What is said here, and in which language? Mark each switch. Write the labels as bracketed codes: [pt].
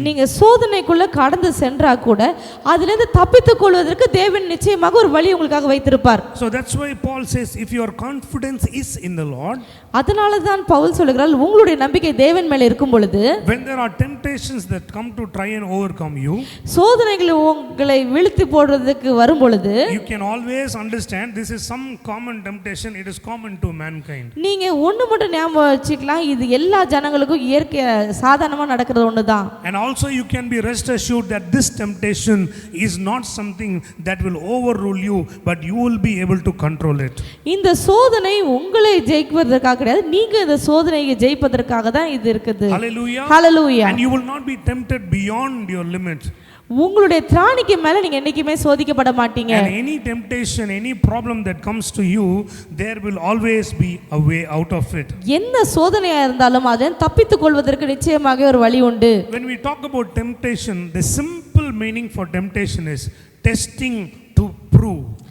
[ta] நீங்க சோதனைக்குள்ள கடந்து சென்றா கூட அதிலிருந்து தப்பித்துக் கொள்வதற்கு தேவன் நிச்சயமாக ஒரு வழி உங்களுக்காக வைத்திருப்பார். [en] So that's why Paul says, if your confidence is in the Lord, [ta] அதனால தான் பவுல் சொல்கிறார், உங்களுடைய நம்பிக்கை தேவன் மேல இருக்கும் பொழுது, [en] when there are temptations that come to try and overcome you, [ta] சோதனைகள் உங்களை வீழ்த்தி போடுறதுக்கு வரும் பொழுது, [en] you can always understand this is some common temptation, it is common to mankind. [ta] நீங்க ஒண்ணு மட்டும் ஞாபகம் வச்சுக்கலாம், இது எல்லா ஜனங்களுக்கும் இயற்கை சாதாரணமா நடக்கிறது ஒண்ணுதான். [en] And also you can be rest assured that this temptation is not something that will overrule you, but you will be able to control it. [ta] இந்த சோதனை உங்களை ஜெயிப்பதற்காக கிடையாது, நீங்க இந்த சோதனையை ஜெயிப்பதற்காக தான் இது இருக்குது. [en] Hallelujah. Hallelujah. And you will not be tempted beyond your limit. [ta] உங்களுடைய திராணிக்கு மேல நீங்க என்னைக்குமே சோதிக்கப்பட மாட்டீங்க. [en] And any temptation, any problem that comes to you, there will always be a way out of it. [ta] எந்த சோதனையா இருந்தாலும் அதை தப்பித்துக் கொள்வதற்கு நிச்சயமாக ஒரு வழி உண்டு. [en] When we talk about temptation, the simple meaning for temptation is testing to prove.